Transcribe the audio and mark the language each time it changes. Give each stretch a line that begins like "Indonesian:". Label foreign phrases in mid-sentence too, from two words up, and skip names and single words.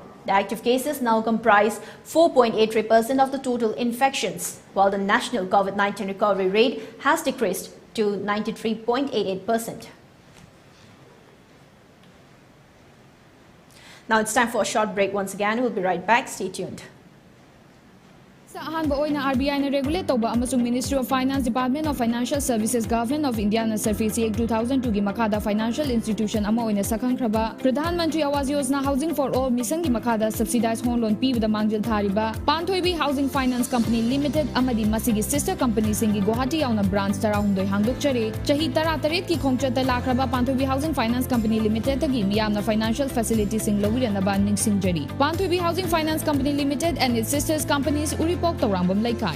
English: The active cases now comprise 4.83% of the total infections, while the national COVID-19 recovery rate has decreased to 93.88%. Now it's time for a short break once again. We'll be right back. Stay tuned.
Manipuri: Ahanba oina RBI na regulate tawba amasung Ministry of Finance, Department of Financial Services, Government of India na Surface Act 2002 gi makada
English: financial institution
Manipuri: ama oina sakhangkraba Pradhan Mantri Awas Yojana Housing for All mission gi makada
English: subsidized home loan
Manipuri: pibada mangjil thariba Panthoibi Housing Finance Company Limited amadi masigi
English: sister company
Manipuri: singi Guwahati yauna branch tarahundoi hangdokchare chahi 18 ki khongchata lakraba Panthoibi Housing Finance Company Limited gi miyamna
English: financial facilities
Manipuri: sing lowiranaba ningsingjari Panthoibi Housing Finance Company Limited
English: and its sisters companies
Manipuri: Uripok Taurambam Laikai.